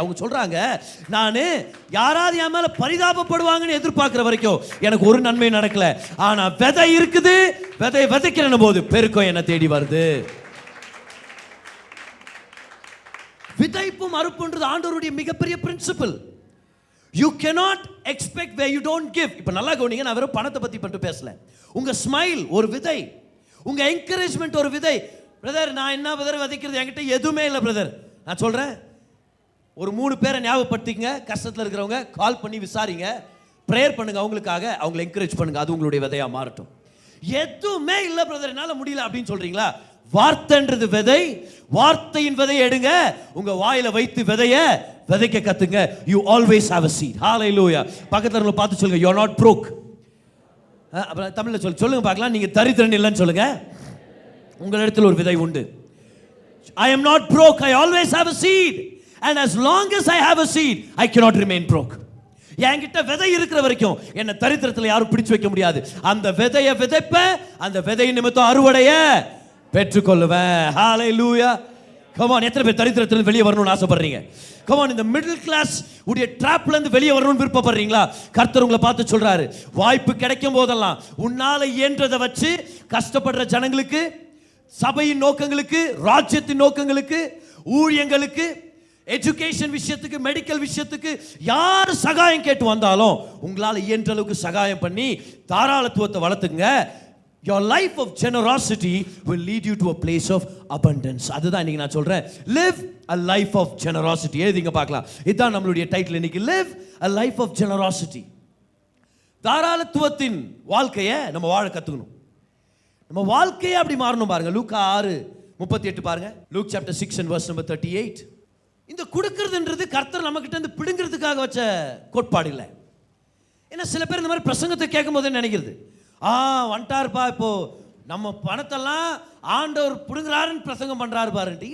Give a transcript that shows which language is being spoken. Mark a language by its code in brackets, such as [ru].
[ta] அவங்க சொல்கிறாங்க, நான் யாராவது என் மேலே பரிதாபப்படுவாங்கன்னு எதிர்பார்க்குற வரைக்கும் எனக்கு ஒரு நன்மை நடக்கல. ஆனால் விதை இருக்குது, விதை விதைக்கிற போது பெருக்கம் என்ன தேடி வருது. விதைப்பும் அறுப்புன்றது ஆண்டவருடைய மிகப்பெரிய principal. [en] You cannot expect where you don't give. [ta] இப்போ நல்லா கவனிங்க, நான் வெறும் பணத்தை பற்றி மட்டும் பேசல. உங்கள் ஸ்மைல் ஒரு விதை, உங்கள் என்கரேஜ்மெண்ட் ஒரு விதை. பிரதர், நான் என்ன பிரதர் விதைக்கிறது, என்கிட்ட எதுவுமே இல்லை பிரதர். நான் சொல்கிறேன், ஒரு 3 பேரை ஞாபகப்படுத்திங்க, கஷ்டத்தில் இருக்கிறவங்க கால் பண்ணி விசாரிங்க, ப்ரேயர் பண்ணுங்க, அவங்களுக்காக அவங்களை என்கரேஜ் பண்ணுங்க. அது உங்களுடைய விதையாக மாறட்டும். எதுவுமே இல்லை பிரதர், என்னால் முடியல அப்படின்னு சொல்கிறீங்களா, வார்த்தைன்றது விதை. வார்த்தையின் விதையை எடுங்க, உங்க வாயில வைத்து விதைய விதைக்க கத்துங்க. [en] You always have a seed. Hallelujah. [ta] பக்கத்துல இருக்கவங்கள பார்த்து சொல்லுங்க, [en] you are not broke. [ta] அப்புறம் தமிழ்ல சொல்லுங்க பார்க்கலாம். நீங்க தரித்திரன் இல்லைன்னு சொல்லுங்க. உங்களிடத்தில் ஒரு விதை உண்டு. [en] I am not broke. I always have a seed. And as long as I have a seed, I cannot remain broke. [ta] என்கிட்ட விதை இருக்கிற வரைக்கும் என்ன தரித்திரத்தில் யாரும் பிடிச்சு வைக்க முடியாது. அந்த விதையை விதைப்ப, அந்த விதை நிமித்தம் அறுவடைய பெற்றுக்கொள்ளுவேன். ஹalleluya. come on, எத்தனை பேர் தரித்திரத்திலிருந்து வெளியே வரணும்னு ஆசைப்படுறீங்க? come on, இந்த மிடில் கிளாஸ் உடைய ட்ராப்ல இருந்து வெளியே வரணும்னு விருப்பப்படுறீங்களா? கர்த்தர் உங்களை பார்த்து சொல்றாரு, வாய்ப்பு கிடைக்கும் போதெல்லாம் உன்னால இயன்றதை வச்சு கஷ்டப்படுற ஜனங்களுக்கு, சபையின் நோக்கங்களுக்கு, ராஜ்யத்தின் நோக்கங்களுக்கு, ஊழியங்களுக்கு, எஜுகேஷன் விஷயத்துக்கு, மெடிக்கல் விஷயத்துக்கு யார் சகாயம் கேட்டு வந்தாலும் உங்களால் இயன்ற அளவுக்கு சகாயம் பண்ணி தாராளத்துவத்தை வளர்த்துங்க. [en] Your life of generosity will lead you to a place of abundance. [ta] அதுதான் இன்னைக்கு நான் சொல்றேன், [en] live a life of generosity. [ta] எழுதிங்க பார்க்கலாம். இதுதான் நம்மளுடைய டைட்டில் இன்னைக்கு, [en] live a life of generosity. [ta] தாராளத்துவத்தின் வாழ்க்கையை நம்ம வாழ கத்துக்கணும். நம்ம வாழ்க்கையை அப்படி மாறணும் பாருங்க. லூக்கா 6:38 பாருங்க. Look [en] chapter 6 and verse number 38. [ta] இந்த கொடுக்கிறதுன்றது கர்த்தர் நம்ம கிட்ட இருந்து பிடுங்கிறதுக்காக வச்ச கோட்பாடு இல்லை. ஏன்னா சில பேர் இந்த மாதிரி பிரசங்கத்தை கேட்கும் போதே நினைக்கிறது, வந்துட்டாருப்பா, இப்போ நம்ம பணத்தெல்லாம் ஆண்டவர் பிடுங்குறாருன்னு பிரசங்கம் பண்றாரு பாருன்ட்டு.